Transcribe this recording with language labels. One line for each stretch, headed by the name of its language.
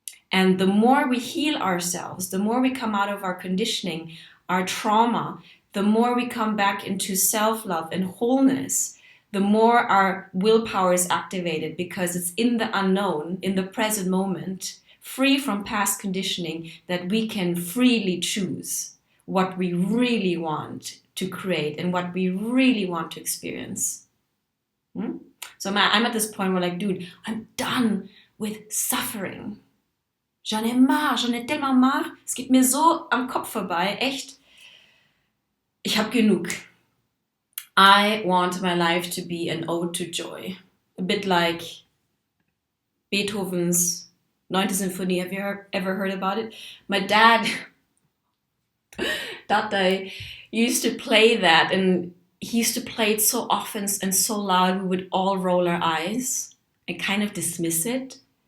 English: And the more we heal ourselves, the more we come out of our conditioning, our trauma, the more we come back into self-love and wholeness, the more our willpower is activated because it's in the unknown, in the present moment, free from past conditioning, that we can freely choose what we really want to create and what we really want to experience. So I'm at this point where like, dude, I'm done with suffering.
French: J'en ai marre, j'en ai tellement marre.
German: Es geht mir so am Kopf vorbei, echt. Ich hab genug.
English: I want my life to be an ode to joy. A bit like Beethoven's 9th Symphonie. Have you ever heard about it? My dad I used to play that, and he used to play it so often and so loud we would all roll our eyes and kind of dismiss it.